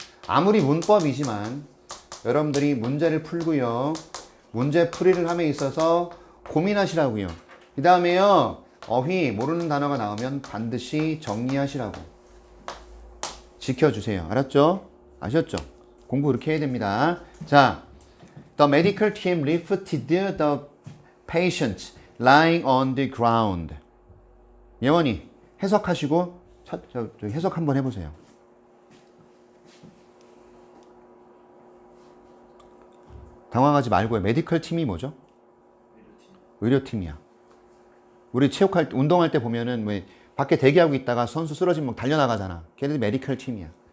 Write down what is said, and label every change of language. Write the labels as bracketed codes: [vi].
[ko] 아무리 문법이지만 여러분들이 문제를 풀고요. 문제 풀이를 함에 있어서 고민하시라고요. 그 다음에요. 어휘 모르는 단어가 나오면 반드시 정리하시라고. 지켜주세요. 알았죠? 아셨죠? 공부 그렇게 해야 됩니다. 자, [en] The medical team lifted the patient lying on the ground. [ko] 예원이 해석하시고 저 해석 한번 해보세요. 당황하지 말고요. 메디컬 팀이 뭐죠? 의료팀이야. 우리 체육할 때, 운동할 때 보면은 왜 밖에 대기하고 있다가 선수 쓰러지면 달려나가잖아. 걔네들 메디컬 팀이야.